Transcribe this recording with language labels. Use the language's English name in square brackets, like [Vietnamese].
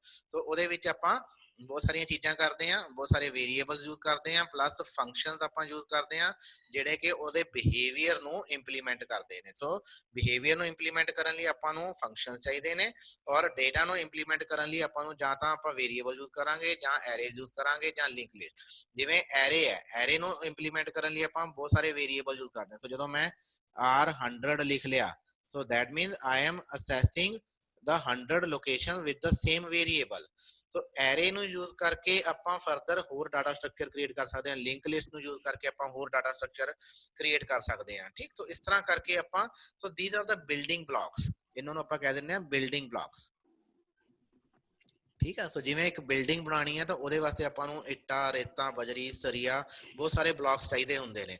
[Punjabi] ਸੋ ਉਹਦੇ ਵਿੱਚ ਆਪਾਂ ਬਹੁਤ ਸਾਰੀਆਂ ਚੀਜ਼ਾਂ ਕਰਦੇ ਹਾਂ, ਬਹੁਤ ਸਾਰੇ ਵੇਰੀਏਬਲਸ ਯੂਜ਼ ਕਰਦੇ ਹਾਂ, ਪਲੱਸ ਫੰਕਸ਼ਨਸ ਆਪਾਂ ਯੂਜ਼ ਕਰਦੇ ਹਾਂ ਜਿਹੜੇ ਕਿ ਉਹਦੇ ਬਿਹੇਵੀਅਰ ਨੂੰ ਇੰਪਲੀਮੈਂਟ ਕਰਦੇ ਨੇ। ਸੋ ਬਿਹੇਵੀਅਰ ਨੂੰ ਇੰਪਲੀਮੈਂਟ ਕਰਨ ਲਈ ਆਪਾਂ ਨੂੰ ਫੰਕਸ਼ਨ ਚਾਹੀਦੇ ਨੇ, ਔਰ ਡੇਟਾ ਨੂੰ ਇੰਪਲੀਮੈਂਟ ਕਰਨ ਲਈ ਆਪਾਂ ਨੂੰ ਜਾਂ ਤਾਂ ਆਪਾਂ ਵੇਰੀਏਬਲ ਯੂਜ਼ ਕਰਾਂਗੇ ਜਾਂ ਐਰੇਜ਼ ਯੂਜ਼ ਕਰਾਂਗੇ ਜਾਂ ਲਿੰਕ ਲਿਸਟ। ਜਿਵੇਂ ਐਰੇ ਹੈ, ਐਰੇ ਨੂੰ ਇੰਪਲੀਮੈਂਟ ਕਰਨ ਲਈ ਆਪਾਂ ਬਹੁਤ ਸਾਰੇ ਵੇਰੀਏਬਲ ਯੂਜ਼ ਕਰਦੇ ਹਾਂ। [English] so [Punjabi] ਜਦੋਂ ਮੈਂ R100 ਲਿਖ ਲਿਆ, [English] so that means I am assessing the 100 location with the same variable। [Punjabi] तो ਐਰੇ ਨੂੰ ਯੂਜ਼ ਕਰਕੇ ਆਪਾਂ ਫਰਦਰ ਹੋਰ ਡਾਟਾ ਸਟਰਕਚਰ ਕ੍ਰੀਏਟ ਕਰ ਸਕਦੇ ਹਾਂ, ਲਿੰਕ ਲਿਸਟ ਨੂੰ ਯੂਜ਼ ਕਰਕੇ ਆਪਾਂ ਹੋਰ ਡਾਟਾ ਸਟਰਕਚਰ ਕ੍ਰੀਏਟ ਕਰ ਸਕਦੇ ਹਾਂ। ਠੀਕ, ਸੋ ਇਸ ਤਰ੍ਹਾਂ ਕਰਕੇ ਆਪਾਂ, so [English] these are the building blocks, [Punjabi] ਇਹਨਾਂ ਨੂੰ ਆਪਾਂ ਕਹਿ ਦਿੰਦੇ ਹਾਂ ਬਿਲਡਿੰਗ ਬਲੌਕਸ। ਠੀਕ ਹੈ। ਸੋ ਜਿਵੇਂ ਇੱਕ ਬਿਲਡਿੰਗ ਬਣਾਉਣੀ ਹੈ ਤਾਂ ਉਹਦੇ ਵਾਸਤੇ ਆਪਾਂ ਨੂੰ ਇੱਟਾਂ, ਰੇਤਾਂ, ਬਜਰੀ, ਸਰੀਆ, ਬਹੁਤ ਸਾਰੇ ਬਲੌਕਸ ਚਾਹੀਦੇ ਹੁੰਦੇ ਨੇ।